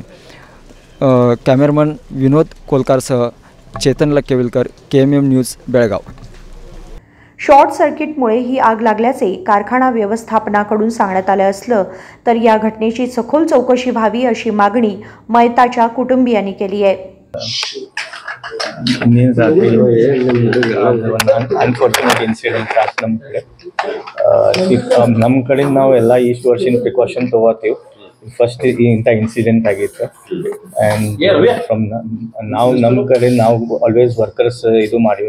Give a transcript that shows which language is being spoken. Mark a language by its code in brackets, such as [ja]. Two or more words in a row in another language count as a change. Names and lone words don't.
[mr] कॅमेरामन विनोद कोलकारसह चेतन लक्केविलकर, KMM न्यूज, बेळगाव. [en] short circuitमुळे [mr] ही आग लागल्याचे कारखाना व्यवस्थापनाकडून सांगण्यात आले असलं तर या घटनेची सखोल चौकशी व्हावी अशी मागणी मयताच्या कुटुंबियांनी केली आहे. [en] unfortunate incident [kn] ಆಯ್ತು ನಮ್ಮ ಕಡೆ ನಾವು ಎಲ್ಲ ಇಷ್ಟು ವರ್ಷದ ಪ್ರಿಕಾಷನ್ ತಗೋತೀವಿ. ಫಸ್ಟ್ ಇಂಥ ಇನ್ಸಿಡೆಂಟ್ ಆಗಿತ್ತು [en] and from [kn] ನಾವು ನಮ್ಮ ಕಡೆ ನಾವು [en] always workers [kn] ಇದು ಮಾಡೀವಿ.